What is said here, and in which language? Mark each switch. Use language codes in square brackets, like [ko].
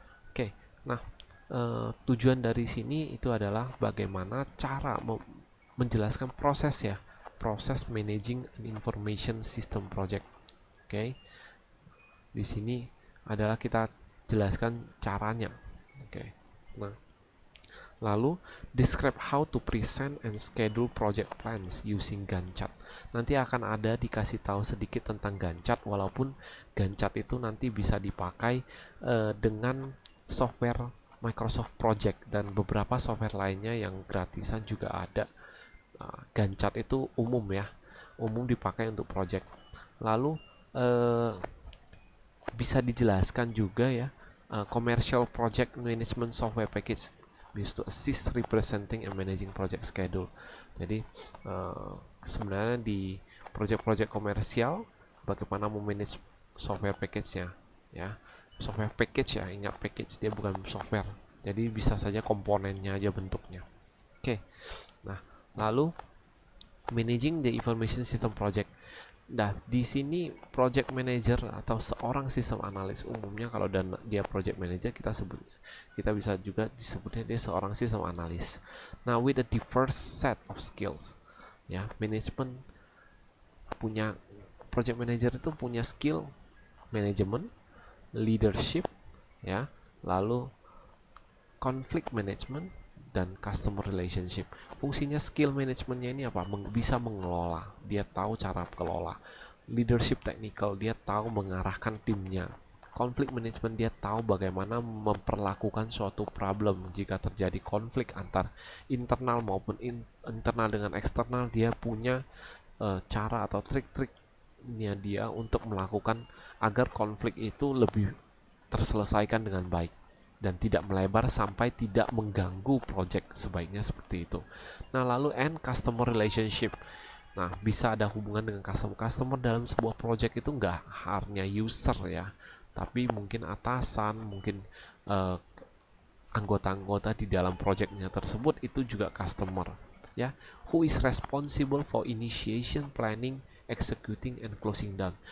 [id] Oke, nah tujuan dari sini itu adalah bagaimana cara menjelaskan proses ya, proses [en] managing an information system project. [id] Oke, di sini adalah kita jelaskan caranya. Oke. Nah, lalu [en] describe how to present and schedule project plans using Gantt chart. [id] Nanti akan ada dikasih tahu sedikit tentang Gantt chart, walaupun Gantt chart itu nanti bisa dipakai dengan software Microsoft Project dan beberapa software lainnya yang gratisan juga ada. Gantt chart itu umum ya, umum dipakai untuk project. Lalu bisa dijelaskan juga ya, [en] commercial project management software package used to assist representing and managing project schedule. [id] Jadi sebenarnya di project-project komersial bagaimana memanage software package-nya ya. Software package ya, ingat package, dia bukan software. Jadi bisa saja komponennya aja bentuknya. Oke. Nah, lalu [en] managing the information system project. [id] Nah, di sini project manager atau seorang sistem analis umumnya kalau dia project manager kita bisa juga disebutnya dia seorang sistem analis. Nah, [en] with a diverse set of skills. [id] Ya, manajemen punya project manager itu punya skill manajemen, leadership ya, lalu conflict management dan customer relationship. Fungsinya skill manajemennya ini apa? Bisa mengelola, dia tahu cara kelola. Leadership technical, dia tahu mengarahkan timnya. Conflict management, dia tahu bagaimana memperlakukan suatu problem jika terjadi konflik antar internal maupun internal dengan eksternal. Dia punya cara atau trik-triknya dia untuk melakukan agar konflik itu lebih terselesaikan dengan baik dan tidak melebar sampai tidak mengganggu project, sebaiknya seperti itu. Nah, lalu customer relationship. Nah, bisa ada hubungan dengan customer dalam sebuah project itu nggak hanya user ya, tapi mungkin atasan, mungkin eh, anggota-anggota di dalam projectnya tersebut itu juga customer ya. [en] Who is responsible for initiation, planning, executing, and closing down.